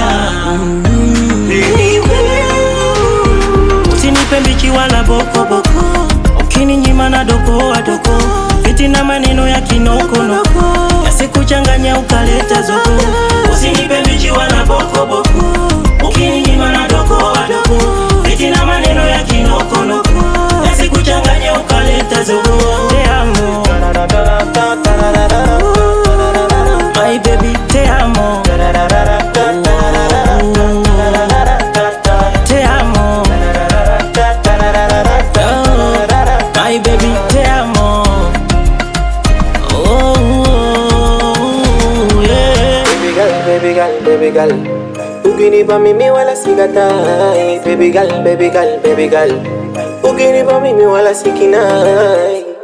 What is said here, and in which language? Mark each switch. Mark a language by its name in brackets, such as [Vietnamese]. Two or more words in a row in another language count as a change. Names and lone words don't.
[Swahili] Usinipe mbichi wala boko, ukininyima na doko fiti na maneno ya kinokonoko yasikuchanganya ukaleta zogo. Usinipe mbichi wala boko, ukininyima na doko fiti na maneno ya kinokonoko yasikuchanganya ukaleta zogo. [Spanish] Te amo [English] my baby, [Spanish] te amo. Te amo. [English] Oh, my baby, [Spanish] te amo. [English] Oh, yeah. Baby girl, [Swahili] ukinipa mimi wala sikatai. [English] Baby girl, [Swahili] ukinipa mimi wala sikinai.